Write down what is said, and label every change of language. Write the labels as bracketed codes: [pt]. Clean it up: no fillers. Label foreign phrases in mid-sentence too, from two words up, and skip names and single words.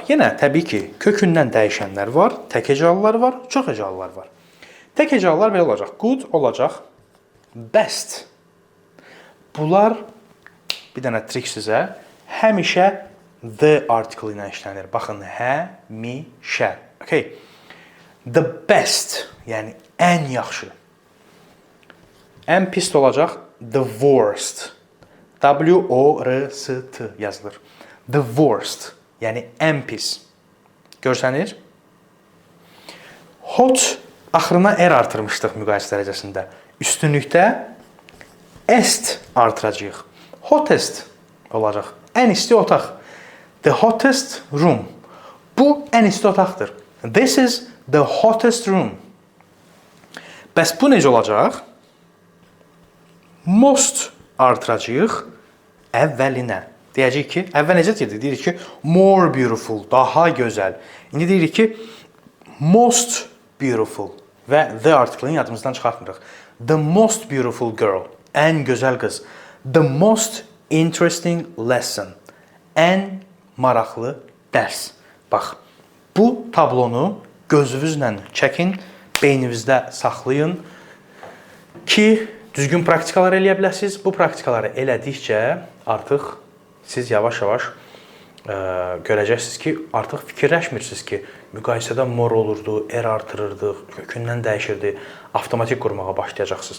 [az] Yenə təbii ki, kökündən dəyişənlər var, tək hecalılar var, çox hecalılar var. Tək hecalılar belə olacaq. [en] Good olacaq, best. [az] Bunlar, bir dənə trik sizə, həmişə [en] the article [az] ilə işlənir. Baxın, həmişə. [en] Okay. The best, [az] yəni ən yaxşı. Ən pis olacaq, [en] the worst. [az] W-O-R-S-T yazılır. [en] The worst, [az] yəni ən pis. Görsənir? Hot, axırına R artırmışdıq müqayisə dərəcəsində. Üstünlükdə est artıracağıq. Hottest olacaq. Ən isti otaq. [en] The hottest room. [az] Bu ən isti otaqdır. [en] This is the hottest room. [az] Bəs bu necə olacaq? Most artıracağıq əvvəlinə. Deyəcəyik ki, əvvəl necə dedik? Deyirik ki, [en] more beautiful, [az] daha gözəl. İndi deyirik ki, [en] most beautiful [az] və [en] the article-ını [az] yadımızdan çıxartmırıq. [en] The most beautiful girl, [az] ən gözəl qız. [en] The most interesting lesson, [az] ən maraqlı dərs. Bax, bu tablonu gözünüzlə çəkin, beyninizdə saxlayın ki, düzgün praktikalar eləyə biləsiniz. Bu praktikaları elədikcə artıq siz yavaş-yavaş görəcəksiniz ki, artıq fikirləşmirsiniz ki, müqayisədə mor olurdu, R artırırdıq, kökündən dəyişirdi, avtomatik qurmağa başlayacaqsınız.